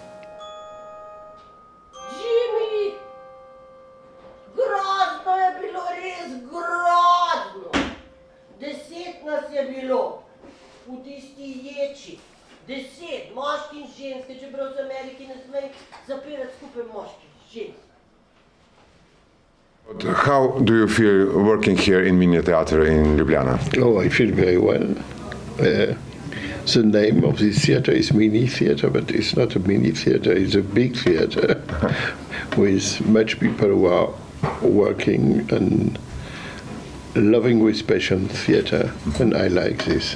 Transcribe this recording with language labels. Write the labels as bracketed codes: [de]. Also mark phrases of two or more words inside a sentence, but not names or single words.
[sl] Jimmy, grozno je bilo, res grozno. 10 nas je bilo v tisti ječi. 10, moški in ženske, čeprav v Ameriki ne smej zapirati skupaj moški in ženske. [en] How do you feel working here in Mini Teatru in Ljubljana? Oh, I feel very well. The name of this theatre is Mini Theatre, but it's not a mini theatre, it's a big theatre with much people who are working and loving with passion theater, and I like this.